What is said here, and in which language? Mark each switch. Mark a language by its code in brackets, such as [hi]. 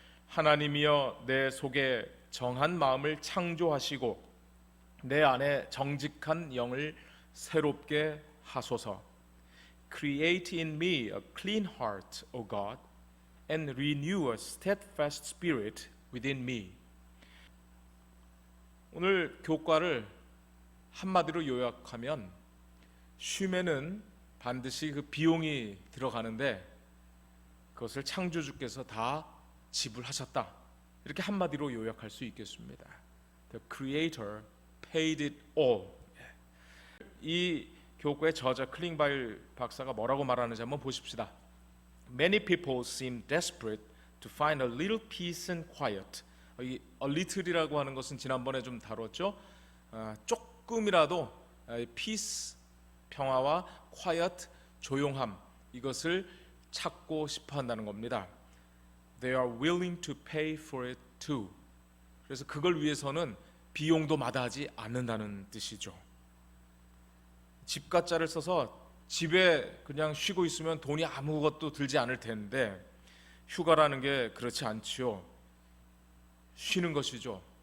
[ko] 하나님이여 내 속에 정한 마음을 창조하시고 내 안에 정직한 영을 새롭게 하소서. [en] Create in me a clean heart, O God, and renew a steadfast spirit within me. [ko] 오늘 교과를 한마디로 요약하면 쉼에는 반드시 그 비용이 들어가는데 그것을 창조주께서 다 지불하셨다. 이렇게 한마디로 요약할 수 있겠습니다. [en] The Creator paid it all. [ko] 이 교과의 저자 클링바일 박사가 뭐라고 말하는지 한번 보십시다. [en] Many people seem desperate to find a little peace and quiet. [ko] 이 a little이라고 하는 것은 지난번에 좀 다뤘죠. 조금이라도 peace, 평화와 quiet, 조용함, 이것을 찾고 싶어 한다는 겁니다. [en] They are willing to pay for it too. [ko] 그래서 그걸 위해서는 비용도 마다하지 않는다는 뜻이죠. 집가짜를 써서 집에 그냥 쉬고 있으면 돈이 아무것도 들지 않을 텐데 휴가라는 게 그렇지 않지요. 쉬는 것이죠.